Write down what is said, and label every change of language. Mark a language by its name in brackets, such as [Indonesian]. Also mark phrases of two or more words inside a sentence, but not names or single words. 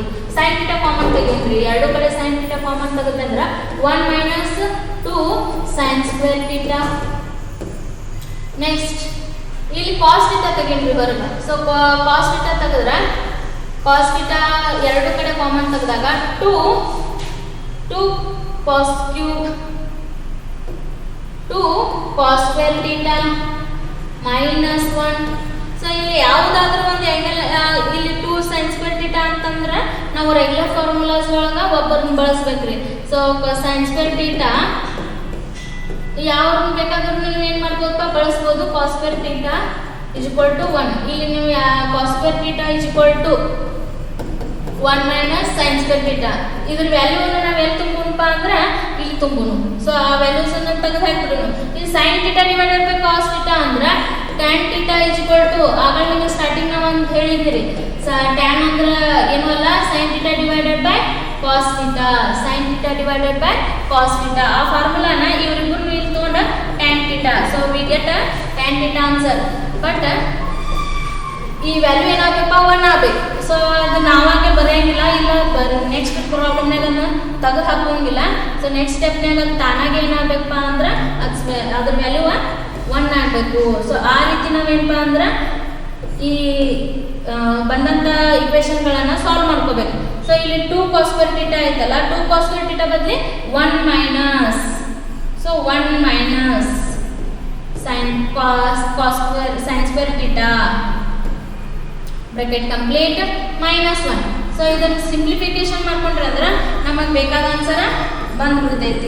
[English] sin theta [Kannada] ಕಾಮನ್ ತೆಗೀನ್ರಿ. ಎರಡು ಕಡೆ [English] sin theta [Kannada] ಕಾಮನ್ ತೆಗೆದ್ರೆ [English] 1 minus 2 sin square theta. [Kannada] ನೆಕ್ಸ್ಟ್ ಇಲ್ಲಿ [English] cos theta [Kannada] ತೆಗೀನ್ರಿ ಹೊರಗೆ. ಸೊ [English] cos theta [Kannada] ತೆಗೆದ್ರೆ [English] cos theta [Kannada] ಎರಡು ಕಡೆ ಕಾಮನ್ ತೆಗೆದಾಗ [English] 2 2 cos cube 2 cos square theta minus 1. [Kannada] ಸೊ ಇಲ್ಲಿ ಯಾವುದಾದ್ರೂ ಒಂದು ಆಂಗಲ್ ಇಲ್ಲಿ [English] 2 sin square theta [Kannada] ಅಂತಂದ್ರೆ ನಾವು [English] regular formulas [Kannada] ಒಳಗೆ ಒಬ್ಬರನ್ನ ಬಳಸ್ಬೇಕ್ರಿ. ಸೊ [English] sin square theta [Kannada] ಯಾವ್ರನ್ನ ಬೇಕಾದ್ರೂ ನೀವು ಏನು ಮಾಡ್ಬೋದಪ್ಪ ಬಳಸ್ಬೋದು. [English] cos square theta is equal to 1. [Kannada] ಇಲ್ಲಿ ನೀವು [English] cos square theta is equal to 1 minus sin square theta. [Kannada] ಇದ್ರ ವ್ಯಾಲ್ಯೂವನ್ನು ನಾವು ಎಲ್ಲಿ ತುಂಬೋಣಪ್ಪ ಅಂದ್ರೆ ಇಲ್ಲಿ ತುಂಬೋಣ. ಸೊ ಆ ವ್ಯಾಲ್ಯೂಸ್ ಅನ್ನು ತೆಗೆದು ಹಾಕ್ಬಿಡೋಣ. ಇಲ್ಲಿ [English] sin theta divided by cos theta [Kannada] ಅಂದ್ರೆ [English] tan theta is equal to [Kannada] ಆಗ ನಿಮಗೆ ಸ್ಟಾರ್ಟಿಂಗ್ ನಾವು ಒಂದು ಹೇಳಿದ್ರಿ tan ಅಂದ್ರೆ ಏನು ಅಲ್ಲ [English] sin theta divided by cos theta. sin theta divided by cos theta [Kannada] ಆ ಫಾರ್ಮುಲಾನ ಇವರಿಬ್ಬರು ಇಲ್ಲಿ ತಗೊಂಡ [English] tan theta. ಸೊ we get a tan theta answer. [Kannada] ಬಟ್ ಈ ವ್ಯಾಲ್ಯೂ ಏನಾಗಬೇಕಪ್ಪ 1 ಆಗಬೇಕು. ಸೊ ಅದು ನಾವಾಗೆ ಬರೆಯಂಗಿಲ್ಲ, ಇಲ್ಲ ನೆಕ್ಸ್ಟ್ ಪ್ರಾಬ್ಲಮ್ನಾಗ ತೆಗೆದು ಹಾಕೋಂಗಿಲ್ಲ. ಸೊ ನೆಕ್ಸ್ಟ್ ಸ್ಟೆಪ್ನಾಗ ತಾನಾಗೆ ಏನಾಗಬೇಕಪ್ಪ ಅಂದ್ರೆ ಅದ್ರ ವ್ಯಾಲ್ಯೂ 1 ಆಗಬೇಕು. ಸೊ ಆ ರೀತಿ ನಾವೇನಪ್ಪ ಅಂದ್ರೆ ಈ ಬಂದಂಥ ಇಕ್ವೇಷನ್ಗಳನ್ನು ಸಾಲ್ವ್ ಮಾಡ್ಕೋಬೇಕು. ಸೊ ಇಲ್ಲಿ [English] 2 cos square theta [Kannada] ಐತಲ್ಲ, [English] 2 cos square theta [Kannada] ಬದಲಿ 1 ಮೈನಸ್, [English] so 1 minus sin square theta bracket complete minus 1. [Kannada] ಸೊ ಇದನ್ನು ಸಿಂಪ್ಲಿಫಿಕೇಶನ್ ಮಾಡ್ಕೊಂಡ್ರೆ ಅಂದ್ರೆ ನಮಗೆ ಬೇಕಾದ ಆನ್ಸರ್ ಬಂದ್ಬಿಡ್ತೈತಿ.